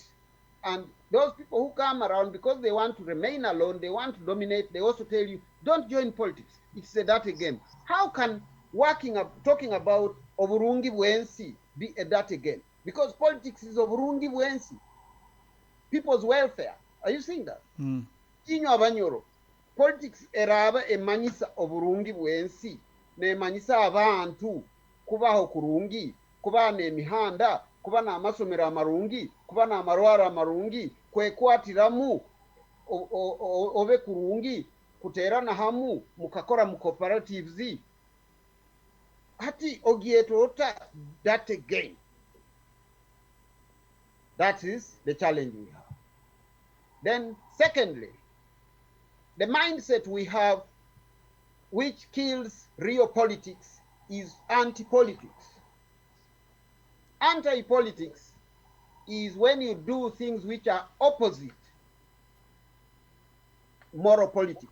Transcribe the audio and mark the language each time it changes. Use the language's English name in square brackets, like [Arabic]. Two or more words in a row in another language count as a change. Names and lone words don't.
[English] And those people who come around because they want to remain alone, they want to dominate, they also tell you, don't join politics. It's a dirty game. How can talking about [Nyoro] Oburungi Bwensi [English] be a dirty game? Because politics is [Nyoro] Oburungi Bwensi. [English] People's welfare. Are you seeing that? [Nyoro] Inyo abanyoro. Politics eraba emanyisa Oburungi Bwensi. Ne emanyisa abantu kubaho kurungi, kuba n'emihanda, kuba n'amasomero amarungi, kuba n'amarwaro amarungi, kwekwatiramu obe kurungi, kuterana hamu, mukakora mu cooperatives. Hati ogietota [English] that again. That is the challenge we have. Then secondly, the mindset we have which kills real politics is anti-politics. Anti-politics is when you do things which are opposite moral politics.